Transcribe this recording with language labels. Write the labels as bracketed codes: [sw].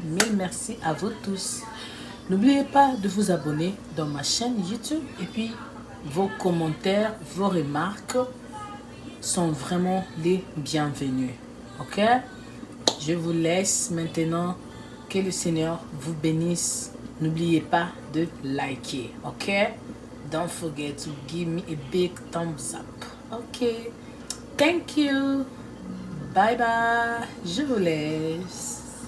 [fr] Mille merci à vous tous. N'oubliez pas de vous abonner dans ma chaîne YouTube et puis vos commentaires, vos remarques sont vraiment les bienvenus. Ok? Je vous laisse maintenant. Que le Seigneur vous bénisse. N'oubliez pas de liker. Ok? [en] Don't forget to give me a big thumbs up. [fr] Ok? [en] Thank you. Bye bye. [fr] Je vous laisse.